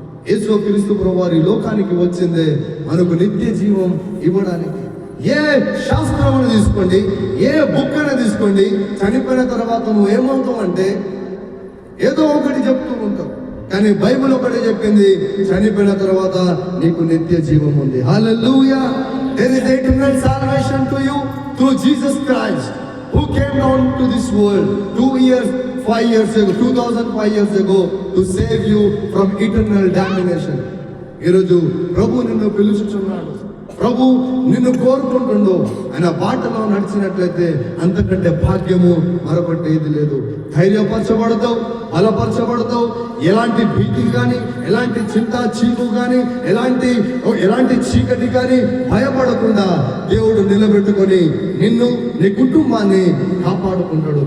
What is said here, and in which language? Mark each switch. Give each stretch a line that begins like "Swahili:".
Telugu: యేసు క్రీస్తు ప్రభువారు ఈ లోకానికి వచ్చిందే మనకు నిత్య జీవం ఇవ్వడానికి. ఏ శాస్త్రం తీసుకోండి, ఏ బుక్ అయినా తీసుకోండి, చనిపోయిన తర్వాత నువ్వు ఏమవుతావు అంటే ఏదో ఒకటి చెప్తూ ఉంటావు, కానీ బైబిల్ ఒకటే చెప్పింది, చనిపోయిన తర్వాత నీకు నిత్య జీవం ఉంది. హల్లెలూయా.
English: There is eternal salvation to you through Jesus Christ, who came down to this world 5 years ago, 2005 years ago, to save you from eternal damnation.
Telugu: ఈరోజు ప్రభు నిన్ను పిలుచుచున్నాడు, ప్రభు నిన్ను కోరుకుంటుండు. ఆయన బాటలో నడిచినట్లయితే అంతకంటే భాగ్యము మరొకటి ఏది లేదు. ధైర్యపరచబడతావు, బలపరచబడతావు. ఎలాంటి భీతి కానీ, ఎలాంటి చింత చీకు కానీ, ఎలాంటి చీకటి కానీ భయపడకుండా దేవుడు నిలబెట్టుకొని నిన్ను, నీ కుటుంబాన్ని కాపాడుకుంటాడు.